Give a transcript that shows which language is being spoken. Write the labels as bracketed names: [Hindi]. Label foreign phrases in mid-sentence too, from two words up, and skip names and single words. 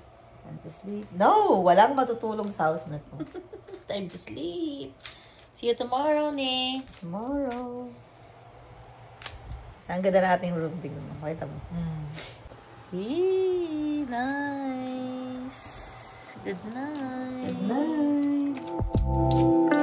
[English] Time to sleep. No! [Filipino] Walang matutulong sa house na to. [English] Time to sleep. See you tomorrow, ne. Tomorrow. [Filipino] Ang ganda na ating room. Tingnan mo. Makita mo. [English] Nice. Good night. Good night.